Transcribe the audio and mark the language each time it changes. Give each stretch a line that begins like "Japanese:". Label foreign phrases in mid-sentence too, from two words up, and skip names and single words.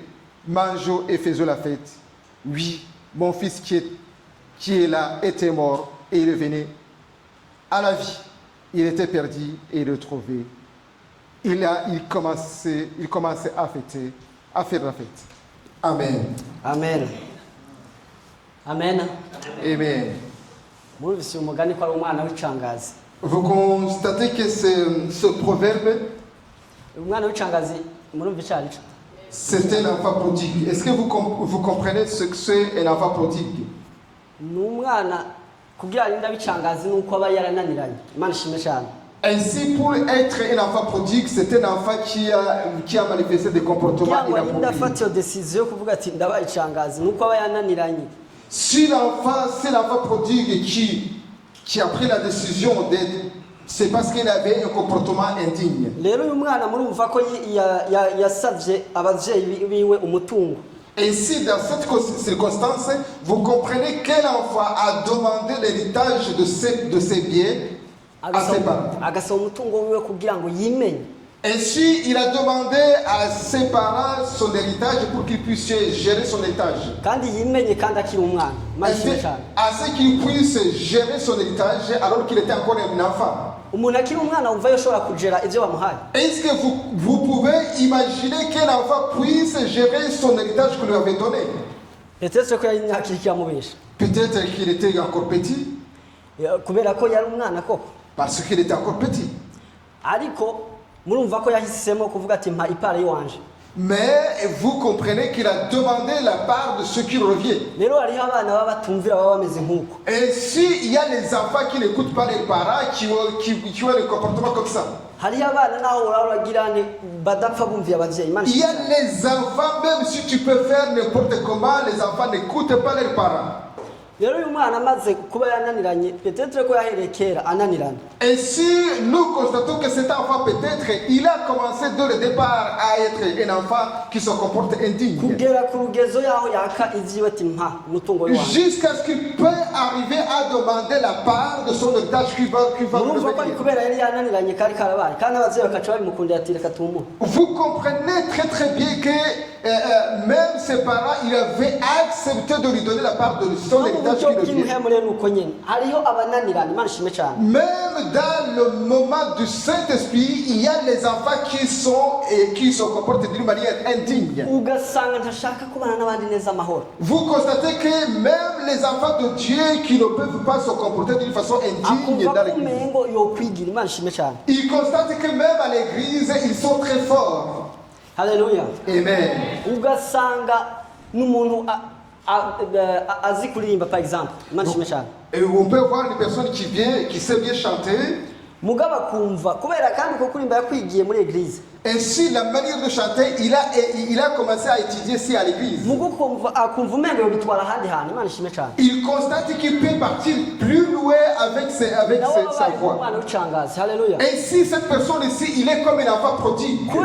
French: Mangeons et faisons la fête. Oui, mon fils qui est là était mort et il revenait à la vie. Il était perdu et il retrouvé. Il commençait à faire la fête. Amen. Amen. Amen. Amen.
Rundi: Murumvise umugani ko ari umwana w'icangazi.
French: Vous constatez que ce proverbe,
Rundi: Umwana w'icangazi murumva icyo ari cyo?
French: c'est un enfant prodigue. Est-ce que vous comprenez ce que c'est un enfant prodigue?
Rundi: Ni umwana kugira arinde abicangazi nuko aba yarananiranye. Imana ishimwe cyane.
French: Ainsi, pour être un enfant prodigue, c'est un enfant qui a manifesté des comportements inappropriés.
Rundi: Décision kuvuga ati ndabaye icangazi nuko aba yananiranye.
French: Si l'enfant prodigue qui a pris la décision d'être, c'est parce qu'il avait un comportement indigne.
Rundi: Rero uyu mwana murumva ko yasavye abavyeyi biwe umutungo.
French: Ainsi, dans cette circonstance, vous comprenez quel enfant a demandé l'héritage de ses biens à ses parents.
Rundi: Agasaba umutungo wiwe kugira ngo yimenye.
French: Ainsi, il a demandé à ses parents son héritage pour qu'il puisse gérer son héritage.
Rundi: Kandi yimenye kandi akiri umwana.
French: Afin qu'il puisse gérer son héritage alors qu'il était encore un enfant.
Rundi: Umuntu akiri umwana wumva yoshobora kugera ivyo bamuhaye.
French: Est-ce que vous pouvez imaginer qu'un enfant puisse gérer son héritage que lui avait donné?
Rundi: Peut-être ko yari akiri cyamubesha.
French: Peut-être qu'il était encore petit.
Rundi: Kubera ko yari umwana koko.
French: Parce qu'il était encore petit.
Rundi: Ariko murumva ko yahisemo kuvuga ati mpa ipara yiwanje.
French: Mais vous comprenez qu'il a demandé la part de ce qui revient.
Rundi: Rero hariho abana baba batumvira baba bameze nk'uko.
French: Et s'il y a les enfants qui n'écoutent pas les parents, qui ont des comportements comme ça.
Rundi: Hariho abana naho urabagirane badapfa bumvira abavyeyi.
French: Il y a les enfants, même si tu peux faire n'importe comment, les enfants n'écoutent pas leurs parents.
Rundi: Rero uyu mwana amaze kuba yananiranye peut-être ko yahereye kera ananirana.
French: Et si nous constatons que cet enfant peut-être il a commencé dès le départ à être un enfant qui se comporte indigne.
Rundi: Kugera ku rugezo yaho yaka iziwe ati mpa umutungo w'iwanje.
French: Jusqu'à ce qu'il peut arriver à demander la part de son héritage qui va revenir.
Rundi: Kubera yari yananiranye kari karabaye kandi abavyeyi bakaca babimukundira ati reka tumuhe.
French: Vous comprenez très très bien que même ses parents il avait accepté de lui donner la part de son héritage. Même dans le moment du Saint-Esprit, il y a les enfants qui se comportent d'une manière indigne. Vous constatez que même les enfants de Dieu qui ne peuvent pas se comporter d'une façon indigne dans l'église, ils constatent que même à l'église, ils sont très forts. Alléluia. Amen.
Rundi: Azi kuririmba
French: par exemple. Et on peut voir une personne qui sait bien chanter.
Rundi: Mugaba kumva kubera kandi ko kurimba yakwigiye muri église.
French: Ainsi la manière de chanter, il a commencé à étudier ici à l'église. Il constate qu'il peut partir plus loin avec sa voix. Ainsi cette personne ici, il est comme un enfant prodigue.